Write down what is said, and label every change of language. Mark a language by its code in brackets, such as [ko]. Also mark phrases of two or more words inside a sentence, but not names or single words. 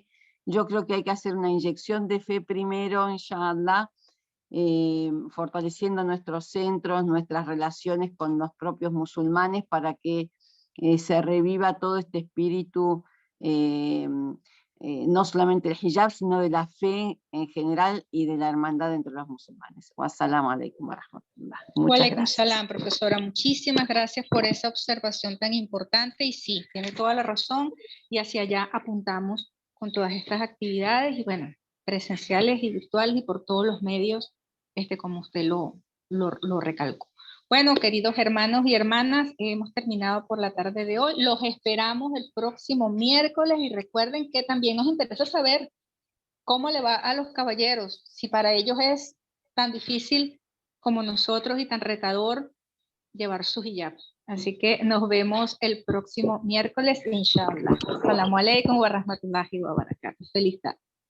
[es] Yo creo que hay que hacer una inyección de fe primero, inshallah, fortaleciendo nuestros centros, nuestras relaciones con los propios musulmanes, para que se reviva todo este espíritu, no solamente del hijab, sino de la fe en general y de la hermandad entre los musulmanes. [ar] والسلام عليكم ورحمة الله. [es] Muchas [ar] Walaikum [es] gracias. [ar] salam, profesora. [es] Muchísimas gracias por esa observación tan importante, y sí, tiene toda la razón, y hacia allá apuntamos con todas estas actividades, y bueno, presenciales y virtuales y por todos los medios, como usted lo recalcó. Bueno, queridos hermanos y hermanas, hemos terminado por la tarde de hoy. Los esperamos el próximo miércoles, y recuerden que también nos interesa saber cómo le va a los caballeros, si para ellos es tan difícil como nosotros y tan retador llevar su hijab. Así que nos vemos el próximo miércoles, inshallah. [ar] السلام عليكم ورحمة الله وبركاته. [es] Feliz tarde.